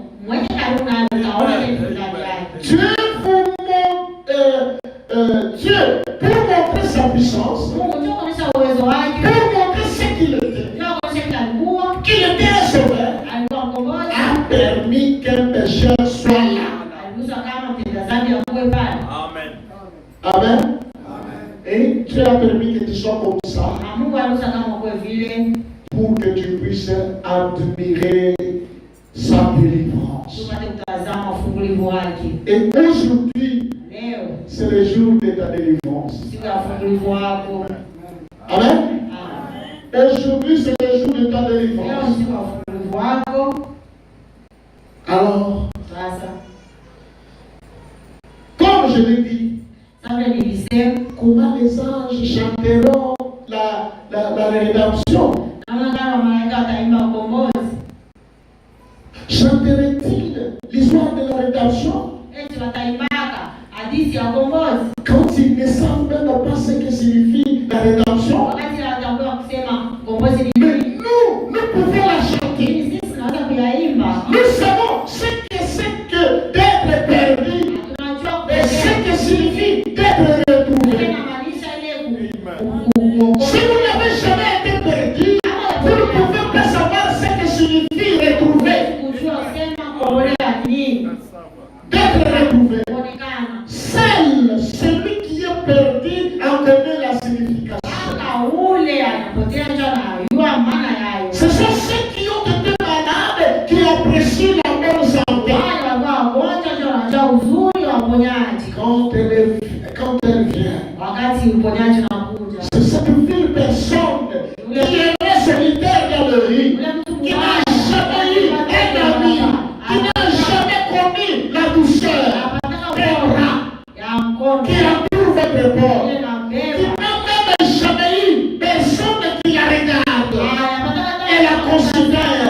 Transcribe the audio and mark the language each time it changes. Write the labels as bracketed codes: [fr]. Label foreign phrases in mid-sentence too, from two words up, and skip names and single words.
[fr] Dieu, pour montrer sa puissance, pour montrer ce qu'il était, qu'il était un sauveur, a permis qu'un pécheur soit là. Amen. Amen. Et Dieu a permis que tu sois comme ça pour que tu puisses puisse admirer sa délivrance. [sw] tupate kutazama ufungulivu wake. [fr] Et aujourd'hui, [sw] Leo [fr] c'est le jour de ta délivrance. [sw] siku ya ufungulivu wako. [fr] Amen. Amen. Aujourd'hui, c'est le jour de ta [sw] Leo [fr] délivrance. [sw] siku ya ufungulivu wako. [fr] Alors, [sw] Sasa [fr] comme je l'ai dit, [sw] kabla nilisema [fr] comment les anges chanteront la rédemption? [sw] naona kama malaika wataimba ukombozi. [fr] Chanterait-il l'histoire de la rédemption [sw] Eti wataimbaka hadithi ya ukombozi [fr] quand ils ne savent même pas ce que signifie la rédemption? [sw] wakati hawatambua kusema ukombozi ni [fr] Mais [sw] nini. [fr] nous pouvons la chanter. [sw] Lakini sisi tunaweza kuyaimba. [fr] Nous savons ce que c'est que d'être perdu [sw] Tunajua [fr] et ce que signifie d'être retrouvé. [sw] inamaanisha ile [fr] Si vous n'avez jamais été perdu, vous ne pouvez pas savoir ce que signifie retrouver. [sw] kujua sema kuolewa nini. [fr] D'être retrouvé. [sw] Kuonekana. [fr] Seul celui qui est perdu en connaît la signification. [sw] Kaka ule anapotea ndio anajua maana yayo. [fr] Ce sont ceux qui ont été malades qui apprécient la bonne santé. [sw] Wale ambao wagonjwa ndio wanajua uzuri wa uponyaji. [fr] Quand elle vient, [sw] Wakati uponyaji unakuja. [fr] c'est cette ville personne qui est solitaire dans le lit, qui n'a jamais eu un ami, qui n'a jamais connu la douceur, qui approuve votre corps, qui n'a même jamais eu personne qui la regarde et la considère.